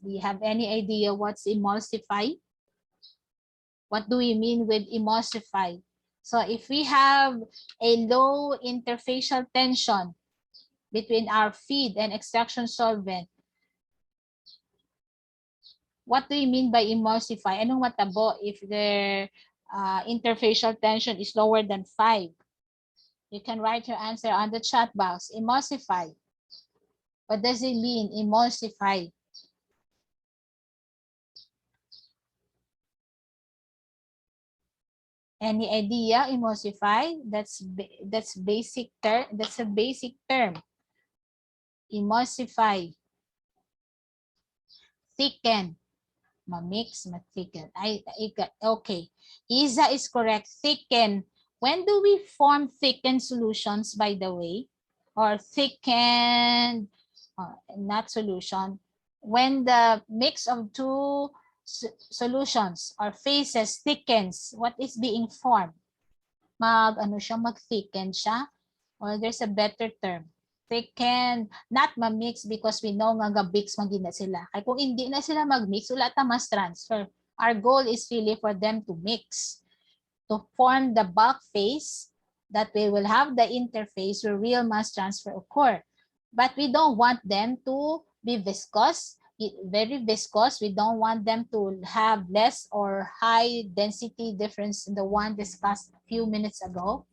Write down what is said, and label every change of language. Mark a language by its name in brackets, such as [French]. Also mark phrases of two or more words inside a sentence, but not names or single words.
[English] Do you have any idea what's emulsify? What do we mean with emulsify? So if we have a low interfacial tension between our feed and extraction solvent, what do you mean by emulsify? [Hiligaynon] Anong matabo [English] if the interfacial tension is lower than 5? You can write your answer on the chat box. Emulsify. What does it mean, emulsify? Any idea? Emulsify. That's basic term. That's a basic term. Emulsify. Thicken. [Hiligaynon] Ma-mix, ma-thicken. [English] Okay. Isa is correct. Thicken. When do we form thickened solutions, by the way? Or thickened, not solution. When the mix of two solutions or phases thickens, what is being formed? [Hiligaynon] Mag-thicken siya? [English] Or there's a better term. Thicken, not ma-mix because we know [Hiligaynon] nga ga-mix magina sila. [Filipino] Kaya kung hindi na sila mag-mix, wala ta mas transfer. [English] Our goal is really for them to mix, to form the bulk phase, that we will have the interface where real mass transfer occur. But we don't want them to be viscous, very viscous. We don't want them to have less or high density difference in the one discussed a few minutes ago.